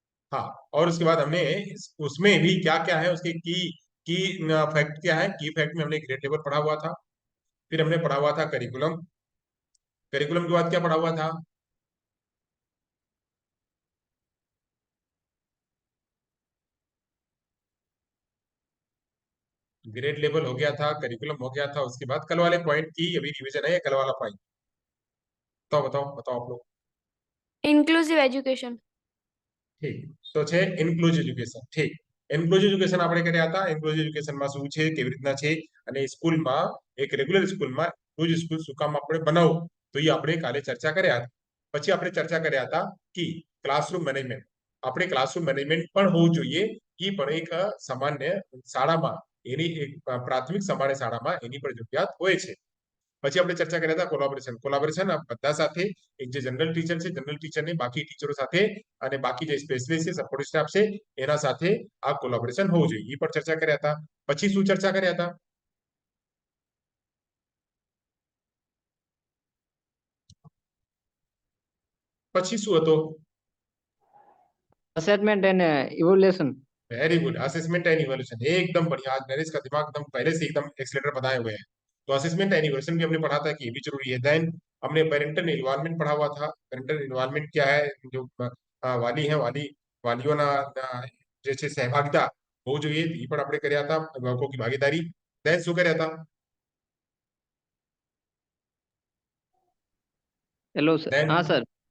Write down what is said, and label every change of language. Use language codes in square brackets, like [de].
[hi] हाँ, और उसके बाद हमने उसमें भी क्या क्या है, उसके की फैक्ट क्या है, की फैक्ट में हमने ग्रेड लेवल पढ़ा हुआ था, फिर हमने पढ़ा हुआ था करिकुलम, करिकुलम के बाद क्या पढ़ा हुआ था, ग्रेड लेवल हो गया था, करिकुलम हो गया था, उसके बाद कल वाले पॉइंट की अभी रिवीजन है, कल वाला पॉइंट बताओ बताओ बताओ आप लोग। [en] Inclusive education. [gu] ઠીક, તો છે ઇન્ક્લુઝિવ એજ્યુકેશન। ઠીક, ઇન્ક્લુઝિવ એજ્યુકેશન આપણે કર્યા હતા। ઇન્ક્લુઝિવ એજ્યુકેશનમાં શું છે, કેવી રીતના છે, અને સ્કૂલમાં એક રેગ્યુલર સ્કૂલમાં ઇન્ક્લુઝિવ સ્કૂલ શું કામ આપણે બનાવવું, તો એ આપણે કાલે ચર્ચા કર્યા હતા। પછી આપણે ચર્ચા કર્યા હતા કે ક્લાસરૂમ મેનેજમેન્ટ, આપણે ક્લાસરૂમ મેનેજમેન્ટ પણ હોવું જોઈએ, એ પણ એક સામાન્ય શાળામાં, એની એક પ્રાથમિક સામાન્ય શાળામાં એની પણ જરૂરિયાત હોય છે। પછી આપણે ચર્ચા કર્યા હતા કોલાબોરેશન, કોલાબોરેશન બધા સાથે, એક જે જનરલ ટીચર છે, જનરલ ટીચરને બાકી ટીચરો સાથે અને બાકી જે સ્પેશિયલિસ્ટ છે, સપોર્ટ સ્ટાફ છે, એના સાથે આ કોલાબોરેશન હોવું જોઈએ, એ પણ ચર્ચા કર્યા હતા। પછી શું ચર્ચા કર્યા હતા, પછી શું હતો, [en] Assessment and evolution. Very good, assessment and evaluation, [hi] एकदम बढ़िया। आज नरेश का दिमाग एकदम पहले से एकदम एक्सीलेटर बताए हुए हैं। तो असेसमेंट एंड इवैल्यूएशन भी हमने पढ़ा था कि ये भी जरूरी है। देन हमने पेरेंटल इन्वॉल्वमेंट पढ़ा हुआ था। पेरेंटल इन्वॉल्वमेंट क्या है, जो वाली है, [gu] વાલીઓના જે છે સહભાગિતા હોવું જોઈએ, એ પણ આપણે કર્યા હતા, અભિભાવકોની ભાગીદારી। દેન શું કર્યા હતા, [hi] हेलो सर। [en] then [hi] हाँ सर।